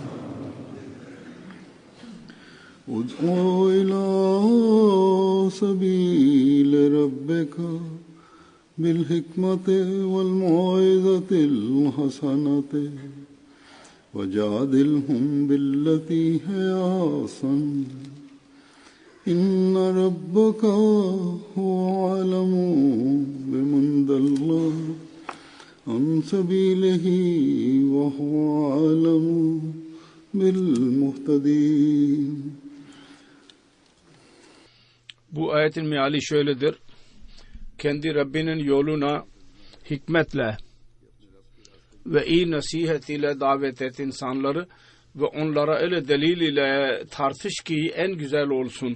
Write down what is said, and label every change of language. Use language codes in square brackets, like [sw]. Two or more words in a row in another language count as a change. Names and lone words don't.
[ar] ادع إلى سبيل ربك بالحكمة والموعظة الحسنة وجادلهم بالتي هي أحسن. إن ربك هو أعلم بمن ضل عن سبيله وهو أعلم بالمهتدين. [tr] Bu ayetin meali şöyledir. Kendi Rabbinin yoluna hikmetle ve iyi nasihat ile davet et insanları ve onlara öyle delil ile tartış ki en güzel olsun.